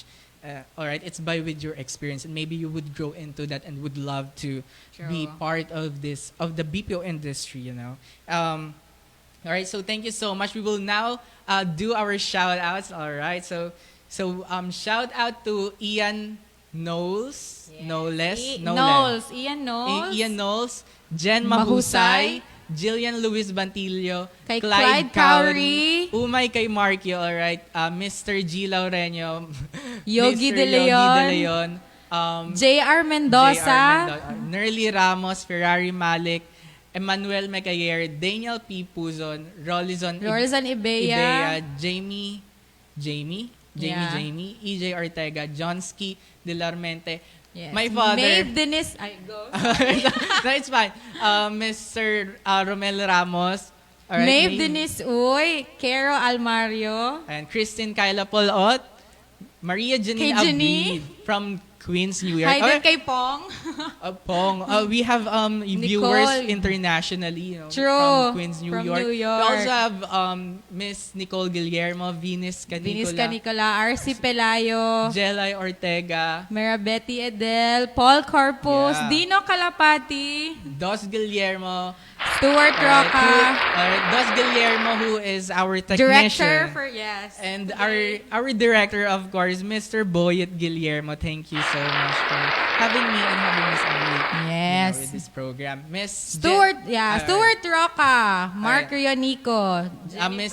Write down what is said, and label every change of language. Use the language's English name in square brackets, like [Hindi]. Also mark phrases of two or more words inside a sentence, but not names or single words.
[English] All right, it's with your experience, and maybe you would grow into that and would love to be part of the BPO industry. All right, so thank you so much. We will now do our shout outs. All right, so shout out to Ian Knowles, Ian Knowles, Jen Mahusay, Jillian Luis Bantillo, kay Clyde Cowrie, [Filipino] Umay kay Markio, alright, Mr. [English] G. Laureño, Yogi Mr. De Leon, JR Mendoza, Nerly Ramos, Ferrari Malik, Emmanuel Mecayer, Daniel P. Puzon, Rolizon Ibea, Jamie, EJ Ortega, Johnsky Delarmente. Yes. My father. Maeve Dennis. Go. No, it's fine. Mr. Romel Ramos. All right, Maeve Dennis Uy. Carol Almario. And Christine Kyla Polot. Maria Janine Kay Janine? Abdi from Queens, New York. Hi [Filipino] din kay Pong. [English] Pong. We have viewers internationally, True. from Queens, New From York. New York. We also have Miss Nicole Guillermo, Venus Venus Canicola, Canicola, RC Pelayo, Jelay Ortega, Merabetty Edel, Paul Corpus, Yeah. Dino Calapati, Dos Guillermo, Stuart Roca, Dos Guillermo, who is our Director technician. for, yes. And today. our director, of course, Mr. Boyet Guillermo. Thank you so much for having me and having Miss Emily Yes. with this program. Miss Stuart, Stuart Roca, Mark Rionico, Miss